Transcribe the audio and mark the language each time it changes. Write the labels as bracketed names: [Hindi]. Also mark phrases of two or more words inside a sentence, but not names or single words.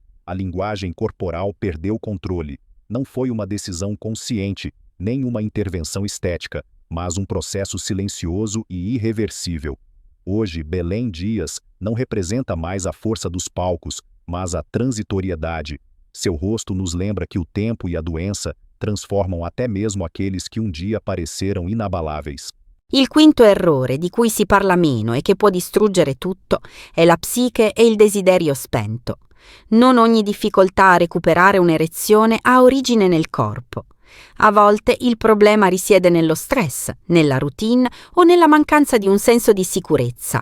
[Portuguese] A linguagem corporal perdeu controle. Não foi uma decisão consciente, nem uma intervenção estética, mas um processo silencioso e irreversível. Hoje, Belém Dias não representa mais a força dos palcos, mas a transitoriedade. Seu rosto nos lembra que o tempo e a doença transformam até mesmo aqueles que um dia pareceram inabaláveis. [Italian] Il quinto errore di cui si parla meno e che può distruggere tutto è la psiche e il desiderio spento. Non ogni difficoltà a recuperare un'erezione ha origine nel corpo. A volte il problema risiede nello stress, nella routine o nella mancanza di un senso di sicurezza.